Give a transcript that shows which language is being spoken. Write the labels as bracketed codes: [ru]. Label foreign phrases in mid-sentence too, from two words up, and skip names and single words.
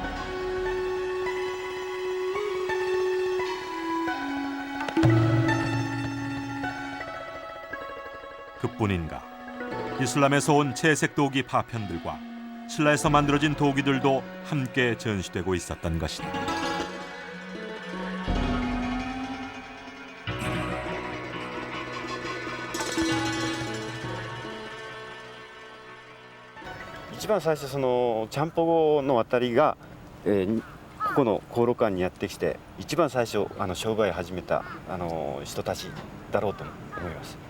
[ko] 그뿐인가, 이슬람에서 온 채색 도기 파편들과 신라에서 만들어진 도기들도 함께 전시되고 있었던 것이다. [ja] 一番最初そのちゃんぽごの渡りが、ここの航路館にやってきて一番最初商売を始めた人たちだろうと思います。